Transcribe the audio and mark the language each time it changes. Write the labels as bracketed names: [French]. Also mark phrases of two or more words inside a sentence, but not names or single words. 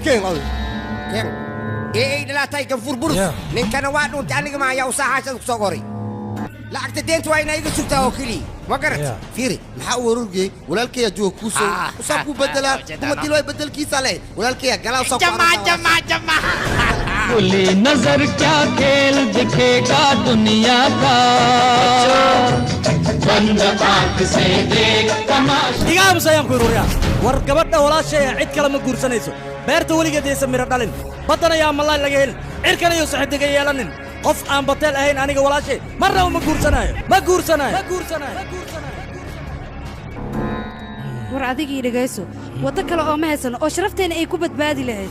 [Somali] ee dhalaatay kan furburus ninkana waa dhuntay aniga ma ayaa u saaxaashada ku soo qoray lacagta deenta waa inay iga sugtaa oo keliya ma garat fiiri maxaa u warurgey walaalkaya jooga kuu soo usaa ku bedelaa kuma dilo ay bedelkiisa leh walaalkaya galaa soo [Hindi] जमा खुली नजर क्या खेल दिखेगा दुनिया का बंद आंख से देख तमाशा [Somali] digaam sayam ku ruuriya war gabadha walaashay cid kale ma guursanayso beerta weligeed aysan miro dhalin badana yaa malay laga helin cirkan iyo saxidiga yeelanin qof aan batel ahayn aniga walaashay marna ma guursanayo war adigii dhagayso waddo kale oo ma haysano oo sharafteena ay ku badbaadi lahayd